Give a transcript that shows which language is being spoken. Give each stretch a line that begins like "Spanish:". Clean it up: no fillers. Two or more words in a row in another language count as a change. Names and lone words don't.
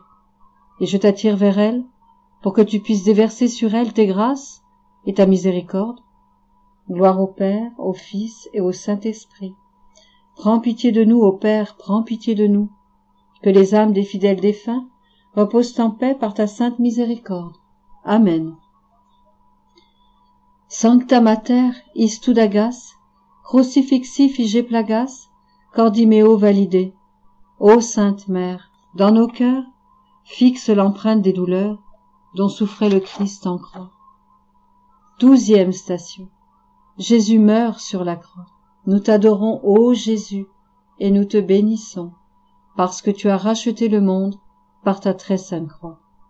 French: Et je t'attire vers elles pour que tu puisses déverser sur elles tes grâces et ta miséricorde. Gloire au Père, au Fils et au Saint-Esprit. Prends pitié de nous, ô Père, prends pitié de nous, que les âmes des fidèles défunts reposent en paix par ta sainte miséricorde. Amen.
Latin: Sancta Mater, istud agas, crucifixi fige plagas, cordimeo valide.
French: Ô Sainte Mère, dans nos cœurs, fixe l'empreinte des douleurs dont souffrait le Christ en croix. 12e station. Jésus meurt sur la croix. Nous t'adorons, ô Jésus, et nous te bénissons, parce que tu as racheté le monde par ta très sainte croix.